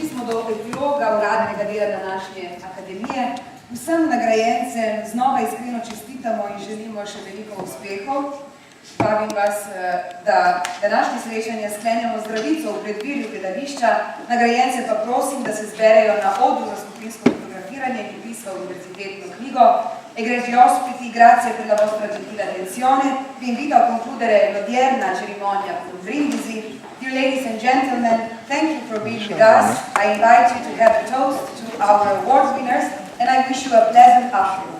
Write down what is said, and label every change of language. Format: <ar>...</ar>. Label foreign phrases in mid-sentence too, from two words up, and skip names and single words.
<sl>do epiloga uradnega dela današnje akademije. Vsem nagrajencem znova iskreno čestitamo in želimo še veliko uspehov. Vabim vas, da današnje srečanje sklenemo zdravico v predvirju gledališča. Nagrajence pa prosim, da se zberejo na odru za skupinsko fotografiranje in pismo univerzitetno knjigo.</sl> <it>Egregi ospiti, grazie per la vostra gentile attenzione. Vi invito a concludere l'odierna cerimonia con brindisi.</it> <en>Dear ladies and gentlemen, thank you for being with us. I invite you to have a toast to our award winners and I wish you a pleasant afternoon.</en>